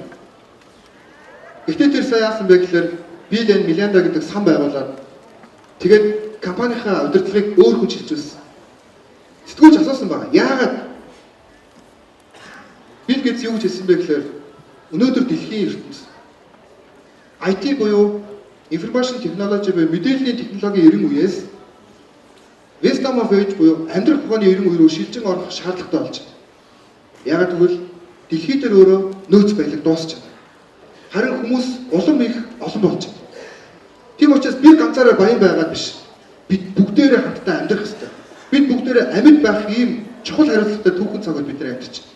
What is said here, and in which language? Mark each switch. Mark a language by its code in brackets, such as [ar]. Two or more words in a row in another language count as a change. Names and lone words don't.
[mn] Гэхдээ тэр сая яасан бэ гэхээр Билл энд Меланда гэдэг сан байгуулад тэгээд компанийнхаа удирдлагыг өөр хүн шилжүүлсэн. Сэтгүүлч асуусан байна. Яагаад Билл Гейтс юу гэж хэлсэн бэ гэхээр өнөөдөр дэлхийн ертөнц IT буюу [en] information technology [mn] буюу мэдээллийн технологийн эрен үеэс [en] wisdom of age [mn] буюу амьдрах ухааны эрен үе рүү шилжин орох шаардлагатай болж байна. Яагаад гэвэл дэлхий дээр өөрөө нөөц баялаг дуусч байна. Харин хүмүүс улам их олон болж байна. Тийм учраас би ганцаараа баян байгаад биш. Бид бүгдээрээ хамтдаа амьдрах хэрэгтэй. Бид бүгдээрээ амьд байх ийм чухал хариуцлагатай түүхэн цагууд бид нар амьдарч байна.